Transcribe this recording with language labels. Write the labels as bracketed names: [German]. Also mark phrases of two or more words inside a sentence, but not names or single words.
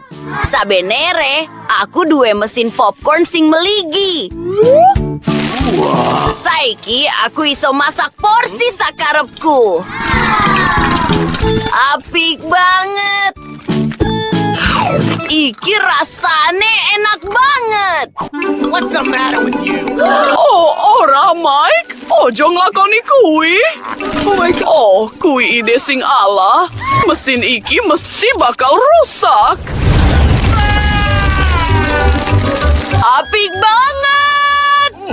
[Javanese] Sabenere, aku duwe mesin popcorn sing meligi. Saiki aku iso masak porsi sakarepku. Apik banget. Iki rasane enak banget. [English] What's the matter with you? [Javanese] Oh, ora, Mike. Ojo nglakoni kui. Oh, kui ide sing ala. Mesin iki mesti bakal rusak. Apik banget.